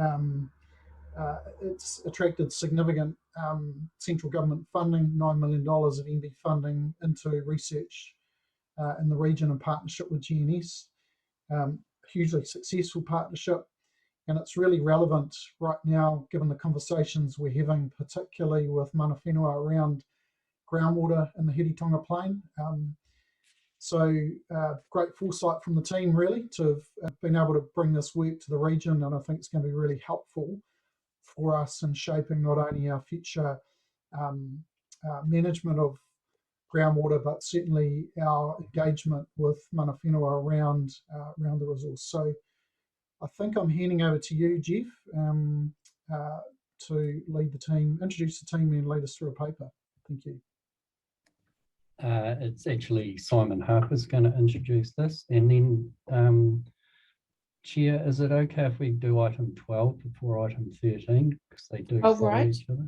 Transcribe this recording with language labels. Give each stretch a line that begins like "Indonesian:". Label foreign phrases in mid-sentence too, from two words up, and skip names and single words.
English: It's attracted significant central government funding, $9 million of MB funding into research in the region in partnership with GNS. Hugely successful partnership, and it's really relevant right now given the conversations we're having, particularly with
Māori: mana whenua
English: around groundwater in the Hiritonga Plain. So great foresight from the team really to have been able to bring this work to the region, and I think it's going to be really helpful for us in shaping not only our future management of groundwater, but certainly our engagement with
Māori: mana whenua
English: around the resource. So I think I'm handing over to you, Jeff, to lead the team, introduce the team and lead us through a paper. Thank you. It's actually Simon Harper's going to introduce this, and then Chair, is it okay if we do item 12 before item 13, because they do follow each other?